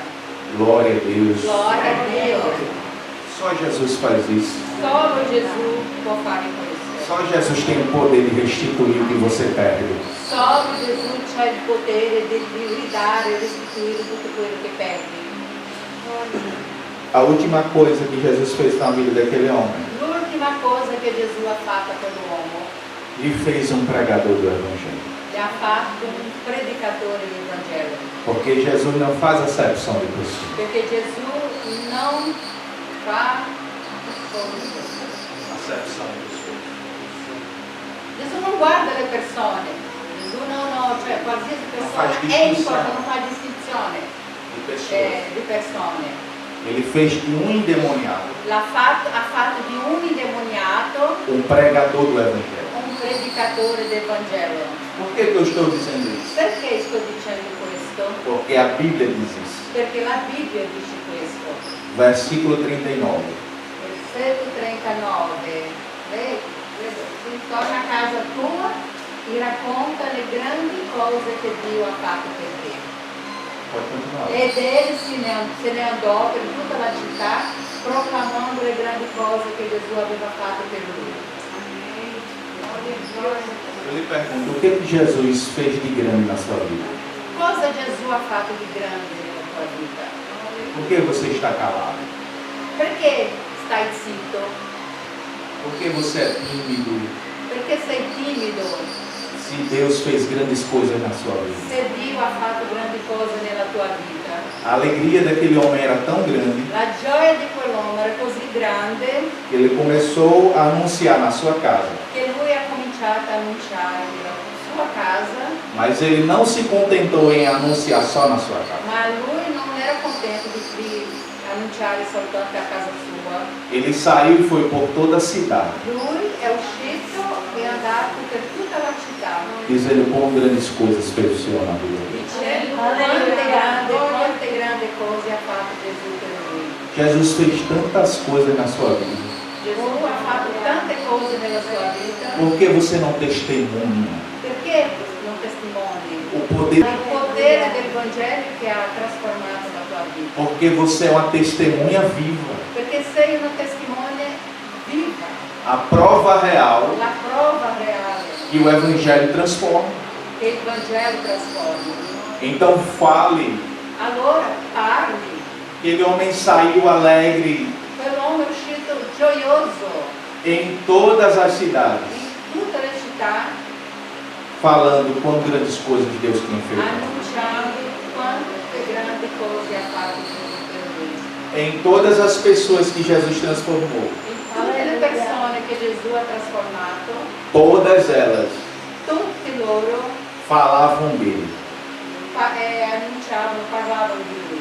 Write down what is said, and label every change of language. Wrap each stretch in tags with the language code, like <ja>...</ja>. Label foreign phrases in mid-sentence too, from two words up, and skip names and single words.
<pt>Glória a Deus.</pt> <it>Glória a Dio.</it> <pt>Só Jesus faz isso.</pt> <it>Solo Gesù può fare questo.</it> <pt>Só Jesus tem o poder de restituir o que você perde.</pt> <it>Solo Gesù ha il potere di ridare e restituire tutto quello che perdi.</it> <pt>A última coisa que Jesus fez na vida daquele homem,</pt> <it>L'ultima cosa che Gesù ha fatto a quell'uomo,</it> <pt>lhe fez um pregador do Evangelho.</pt> <it>gli ha fatto un predicatore del Vangelo.</it> <pt>Porque Jesus não faz acepção de pessoas.</pt> <it>Perché Gesù non fa</it> <pt>Acepção de pessoas.</pt> <it>Gesù non guarda le persone. Gesù cioè qualsiasi persona fa è distinzione. importante, non fa distinzione</it> <pt>De pessoas.</pt> <it>di persone.</it> <pt>Ele fez de um endemoniado</pt> <it>Ha fatto di un indemoniato</it> <pt>um pregador do Evangelho.</pt> <it>un predicatore del Vangelo.</it> <pt>Por que eu estou dizendo isso?</pt> <it>Perché sto dicendo questo?</it> <pt>Porque a Bíblia diz isso.</pt> <it>Perché la Bibbia dice questo.</it> <pt>Versículo 39.</pt> <it>Versetto 39. Torna a casa tua e racconta le grandi cose che Dio ha fatto per te.</it> <pt>Pode continuar.</pt> <it>Ed ele se ne andò per tutta la città proclamando le grandi cose che Gesù aveva fatto per lui.</it> <pt>Eu lhe pergunto, o que Jesus fez de grande na sua vida?</pt> <it>Cosa Gesù ha fatto di grande nella tua vita?</it> <pt>Por que você está calado?</pt> <it>Perché stai zitto?</it> <pt>Por que você é tímido?</pt> <it>Perché sei timido?</it> <pt>Se Deus fez grandes coisas na sua vida.</pt> <it>Se Dio ha fatto grandi cose nella tua vita.</it> <pt>A alegria daquele homem era tão grande</pt> <it>La gioia di quell'uomo era così grande</it> <pt>que ele começou a anunciar na sua casa.</pt> <it>che lui ha cominciato a annunciare nella sua casa,</it> <pt>Mas ele não se contentou em anunciar só na sua casa.</pt> <it>ma lui non era contento di annunciare soltanto a casa sua.</it> <pt>Ele saiu e foi por toda a cidade,</pt> <it>Lui è uscito e è andato per tutta la città,</it> <pt>dizendo quão grandes coisas fez o Senhor na vida dele.</pt> <it>dicendo quante grandi cose ha fatto Gesù per lui.</it> <pt>Jesus fez tantas coisas na sua vida.</pt> <it>Gesù ha fatto tante cose nella sua vita.</it> <pt>Por que você não testemunha</pt> <it>Perché non testimoni?</it> <pt>o poder?</pt> <it>Il potere del Vangelo che ha trasformato la tua vita.</it> <pt>Porque você é uma testemunha viva.</pt> <it>Perché sei una testimone viva,</it> <pt>A prova real</pt> <it>la prova reale</it> <pt>que o Evangelho transforma.</pt> <it>che il Vangelo trasforma.</it> <pt>Então fale.</pt> <it>Allora parli.</it> <pt>Aquele homem saiu alegre</pt> <it>Quell'uomo è uscito gioioso</it> <pt>em todas as cidades,</pt> <it>in tutte le città,</it> <pt>falando quão grandes coisas Deus tinha feito.</pt> <it>annunciando quante grandi cose ha fatto Gesù per lui.</it> <pt>Em todas as pessoas que Jesus transformou,</pt> <it>In tutte le persone che Gesù ha trasformato,</it> <pt>todas elas</pt> <it>tutti loro</it> <pt>falavam dele.</pt> <it>annunciavano, parlavano di lui.</it>